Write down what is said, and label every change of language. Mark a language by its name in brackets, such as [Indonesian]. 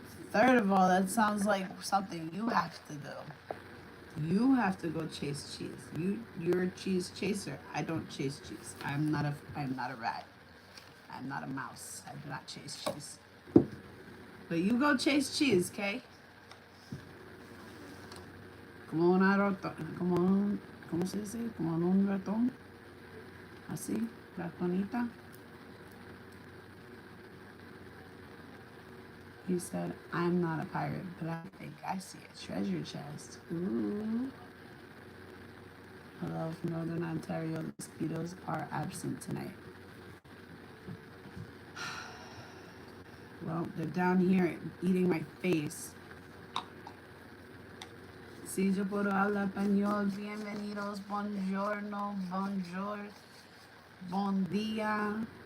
[English] Third of all, that sounds like something you have to do. You have to go chase cheese. You're a cheese chaser. I don't chase cheese. I'm not a rat. I'm not a mouse. I do not chase cheese. But you go chase cheese, okay? [Spanish] Como una rata, ¿cómo se dice? Como un ratón. Así, ratonita. [English] He said, I'm not a pirate, but I think I see a treasure chest. Ooh. Hello from Northern Ontario. The mosquitoes are absent tonight. Well, they're down here eating my face. [Spanish] Si yo puedo hablar español, bienvenidos, [Italian] buongiorno, [French] bonjour, [Catalan] bon dia.